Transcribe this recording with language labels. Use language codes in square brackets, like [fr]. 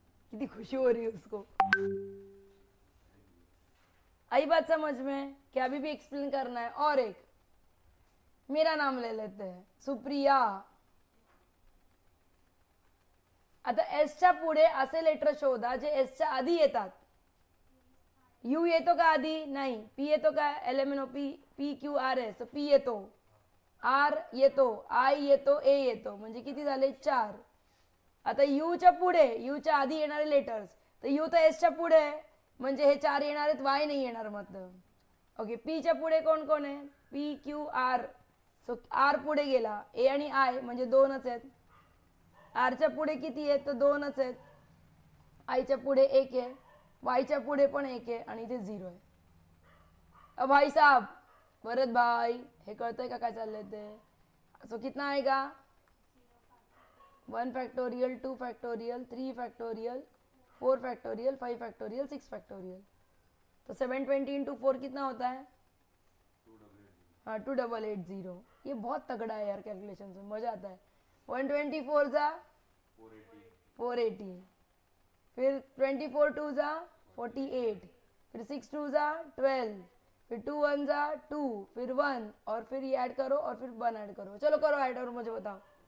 [hi] कितनी खुशी हो रही है उसको। आई बात समझ में? क्या अभी भी एक्सप्लेन करना है? और एक मेरा नाम ले लेते हैं, सुप्रिया। [mr] आता एसच्या पुढे असे लेटर शोधा जे एसच्या आधी येतात। यू येतो का आधी? नाही। पी येतो का? L M N O P, P Q R S, P येतो, आर येतो, आय येतो, ए येतो, म्हणजे किती झाले? 4। आता यूच्या पुढे, यूच्या आधी येणारे लेटर्स, तर यू तर एसच्या पुढे आहे, म्हणजे हे 4 येणार आहेत, वाय नाही येणार मतलब। ओके, पीच्या पुढे कोण कोण आहे? P Q R, so R पुढे गेला, ए आणि आय म्हणजे 2च आहेत। आरच्या पुढे किती आहेत? तर 2च आहेत। आयच्या पुढे 1 आहे, वायच्या पुढे पण 1 आहे आणि इथे 0 आहे। [hi] अब भाई साहब, [mr] भरत भाई, हे कळतंय का काय चाललंय ते? [hi] सो कितना आएगा? [en] 1 factorial, 2 factorial, 3 factorial, 4 factorial, 5 factorial, 6 factorial. [hi] तो 720 इंटू 4 कितना होता है? हाँ 2880। ये बहुत तगड़ा है यार, कैलकुलेशन में मजा आता है। 124 जा 480, फिर 24 2 जा 48, फिर 6 2 जा 12, फिर 2 1 जा 2, फिर 1 और फिर ये ऐड करो और फिर 1 ऐड करो। चलो करो ऐड और मुझे बताओ